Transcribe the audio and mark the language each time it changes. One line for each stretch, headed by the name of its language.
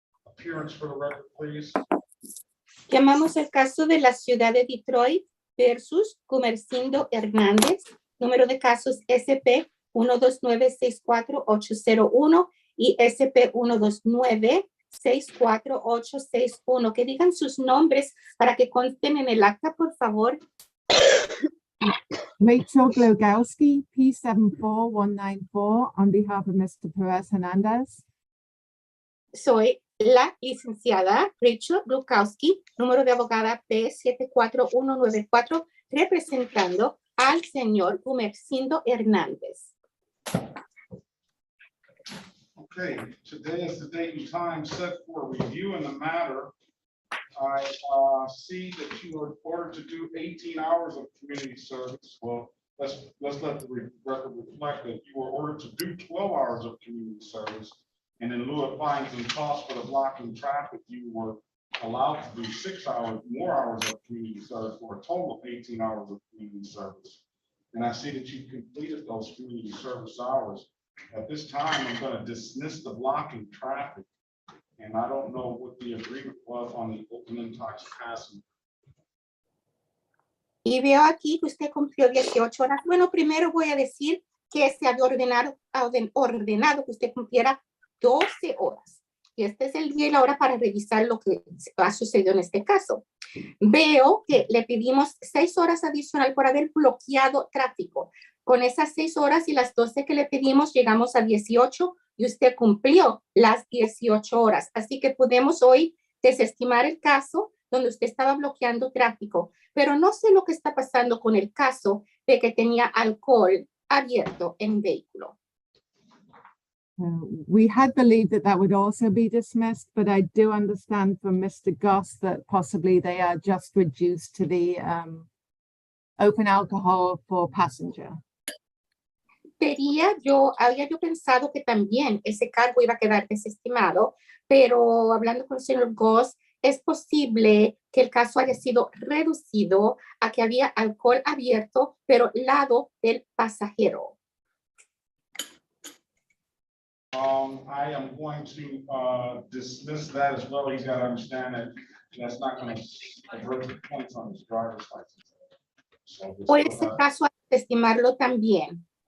English: Appearance for the record, please.
Spanish: Llamamos el caso de la ciudad de Detroit versus Gumercindo Hernández. Número de casos SP 129-64801 y SP 129-64861. Que digan sus nombres para que consten en el acta, por favor.
English: Rachel Glogowski, P74194, on behalf of Mr. Perez Hernandez.
Spanish: Soy la licenciada Rachel Glukowski, número de abogada P74194, representando al señor Gumercindo Hernández.
English: Okay, today is the date and time set for review in the matter. I see that you are ordered to do 18 hours of community service. Well, let's let the record reflect that you were ordered to do 12 hours of community service. And in lieu of fines and costs for the blocking traffic, you were allowed to do 6 hours, more hours of community service for a total of 18 hours of community service. And I see that you completed those community service hours. At this time, I'm going to dismiss the blocking traffic. And I don't know what the agreement was on the open intoxication.
Spanish: Y veo aquí que usted cumplió 18 horas. Bueno, primero voy a decir que se había ordenado que usted cumpliera 12 horas. Y este es el día y la hora para revisar lo que ha sucedido en este caso. Veo que le pedimos 6 horas adicional por haber bloqueado tráfico. Con esas 6 horas y las 12 que le pedimos, llegamos a 18 y usted cumplió las 18 horas. Así que podemos hoy desestimar el caso donde usted estaba bloqueando tráfico. Pero no sé lo que está pasando con el caso de que tenía alcohol abierto en vehículo.
English: We had believed that that would also be dismissed, but I do understand from Mr. Goss that possibly they are just reduced to the open alcohol for passenger.
Spanish: Había yo pensado que también ese cargo iba a quedar desestimado, pero hablando con el señor Goss, es posible que el caso haya sido reducido a que había alcohol abierto, pero lado del pasajero.
English: I am going to dismiss that as well. He's got to understand that That's not gonna avert the points on his driver's license. So this
Spanish: Por
English: will
Spanish: ese
English: have-
Spanish: caso, hay que estimarlo también.